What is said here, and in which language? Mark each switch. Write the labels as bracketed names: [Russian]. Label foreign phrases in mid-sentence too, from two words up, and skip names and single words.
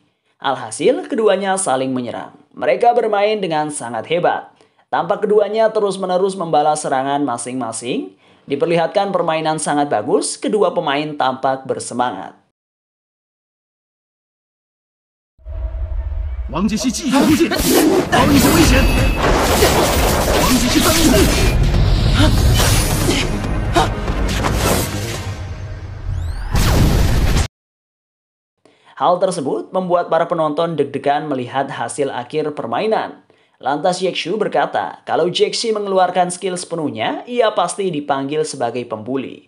[Indonesian] Alhasil, keduanya saling menyerang. Mereka bermain dengan sangat hebat. Tampak keduanya terus-menerus membalas serangan masing-masing. Diperlihatkan permainan sangat bagus, kedua pemain tampak bersemangat. [Chinese] Wang Jixi 继续突进，保你是危险。王继续翻身。 [Indonesian] Hal tersebut membuat para penonton deg-degan melihat hasil akhir permainan. Lantas Yexu berkata, kalau Jixi mengeluarkan skill sepenuhnya, ia pasti dipanggil sebagai pembuli.